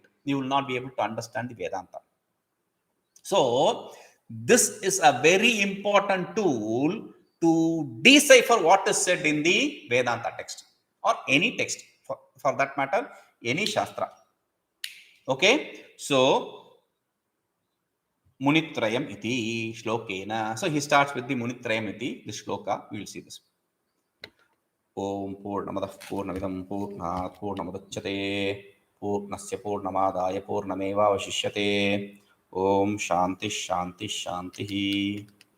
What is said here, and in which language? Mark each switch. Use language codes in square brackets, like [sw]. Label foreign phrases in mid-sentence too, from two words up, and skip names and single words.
[en] You will not be able to understand the Vedanta. So, this is a very important tool to decipher what is said in the Vedanta text or any text for that matter, any Shastra. [sa] Okay. So Munitrayam iti shlokena. [en] So he starts with the [sa] Munitrayam iti, [en] the shloka. We will see this. [sa] Om Purnamadah Purnamidam Purnat Purnamudachyate Purnasya Purnamadaya Purnameva Vashishyate. Om Shanti Shanti Shanti.